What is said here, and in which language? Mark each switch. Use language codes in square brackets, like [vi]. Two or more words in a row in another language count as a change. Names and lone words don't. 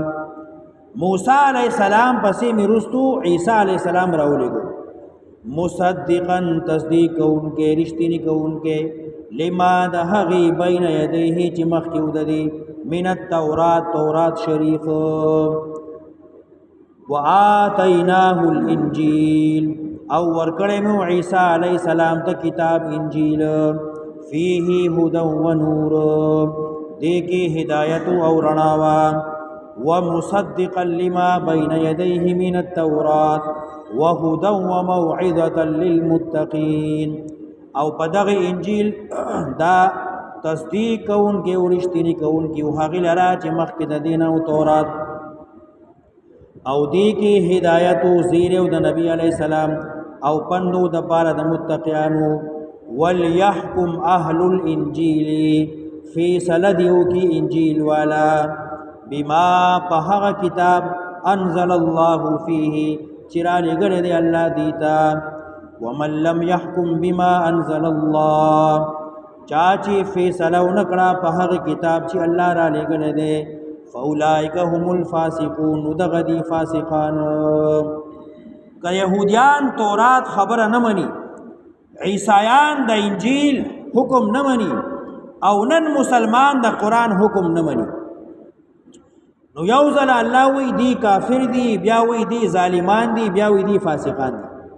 [ps] موسی علیہ السلام پسې مې رستو عیسی علیہ السلام راولېږل، مصدقا تصدیق کوونکې، رښتینی کوونکې، لما د هغې [ar] بین یدیه [ps] چې مخکې وددي، [ar] من التورات، [ps] تورات شریف. [ar] وآتیناه الانجیل، [ps] او ورکړی مو عیسی علیہ السلام ته کتاب انجیل، [ar] فیه هدى ونور، [ps] دې کې هدایت او رڼا وه. [ar] ومصدقا لما بين يديه من التوراة وهدى وموعظة للمتقين، [ps] او په دغه انجیل دا تصدیق کوونکی او رښتینی کوونکی او هغې لره چې مخکې د دین او تورات، او دې کې هدایت او زیر او د نبی علیه السلام او پندو د پاره د متقیانو. [ar] وليحكم اهل الانجیل، [ps] فیصله دیو کی انجیل والا، بما په هغه کتاب [ar] انزل الله فيه [ps] چې را لېږلی دی الله دیتا. [ar] ومن لم يحكم بما انزل الله، [ps] چا چې فیصله ونه کړه په هغه کتاب چې الله را لېږلی دی، [ar] فاولئک هم الفاسقون، [ps] نو دغه دي فاسقان. که یهودیان تورات خبره نه مني، عیسایان د انجیل حکم نه مني، او نن مسلمان د قرآن حکم نه مني، نو یو ځل الله وی دی کافر دی، بیا وی دی ظالمان دی، بیا وی دی فاسقان دی.